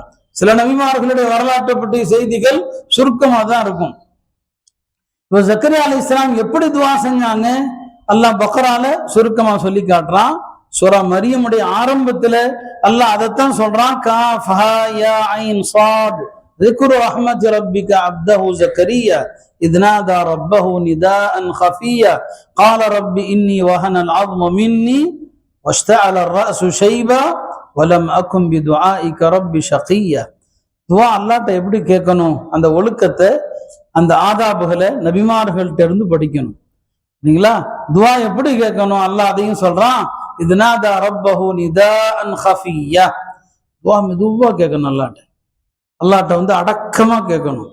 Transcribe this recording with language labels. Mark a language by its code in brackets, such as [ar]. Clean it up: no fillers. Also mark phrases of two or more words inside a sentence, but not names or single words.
[ta] சில நபிமார்களுடைய வரலாற்றை பற்றிய செய்திகள் சுருக்கமா தான் இருக்கும். இப்ப ஜக்கரியா அலைஹிஸ்ஸலாம் எப்படி துவா செஞ்சாங்க அல்லாஹ் பக்ரால சுருக்கமா சொல்லி காட்டுறான். சூரா மரியமுடைய ஆரம்பத்துல அல்லாஹ் அதைத்தான் சொல்றான். [ar] كاف ها يا عين صاد ذكر رحمة ربك عبده زكريا إذ نادى ربه نداء خفيا قال رب إني وهن العظم مني واشتعل الرأس شيبا ولم أكن بدعائك رب شقيا. [ta] துவா அல்லாஹ்ட்ட எப்படி கேட்கணும், அந்த ஒழுக்கத்தை அந்த ஆதாபுகளை நபிமார்கள்ட்ட இருந்து படிக்கணும். சரிங்களா? துவா எப்படி கேட்கணும் அல்லாஹ் அதையும் சொல்றான். [ar] إذ نادى ربه نداء خفيا. [ta] துவா மெதுவா கேட்கணும். அல்லாஹ்ட்ட அடக்கமா கேட்கணும்.